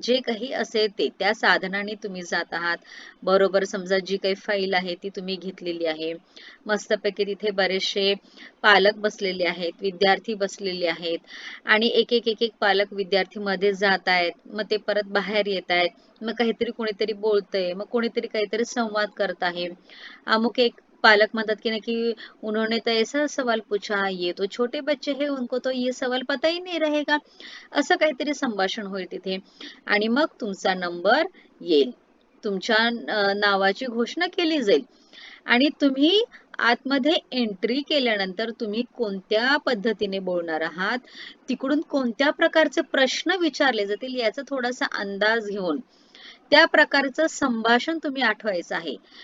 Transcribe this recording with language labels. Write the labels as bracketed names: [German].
[Marathi] जे काही असेल ते त्या साधनाने तुम्ही जात आहात. बरोबर समजा जी काही फाईल आहे ती तुम्ही घेतलेली आहे. मस्तपैकी तिथे बरेचसे पालक बसलेले आहेत, विद्यार्थी बसलेले आहेत आणि एक एक पालक विद्यार्थी मध्ये जात आहेत. मग ते परत बाहेर येत आहेत. मग काहीतरी कोणीतरी बोलतंय, मग कोणीतरी काहीतरी संवाद करत आहे. अमुक एक पालक म्हणतात की ना की [Hindi] उन्होंने तो ऐसा सवाल पूछा, ये तो छोटे बच्चे हैं, उनको तो ये सवाल पता ही नहीं रहेगा. [Marathi] असं काहीतरी संभाषण होईल तिथे आणि मग तुमचा नंबर येईल. तुमच्या नावाची घोषणा केली जाईल आणि तुम्ही आतमध्ये एंट्री केल्यानंतर तुम्ही कोणत्या पद्धतीने बोलणार आहात, तिकडून कोणत्या प्रकारचे प्रश्न विचारले जातील याचा थोडासा अंदाज घेऊन त्या प्रकारचं संभाषण तुम्ही आठवायचं आहे.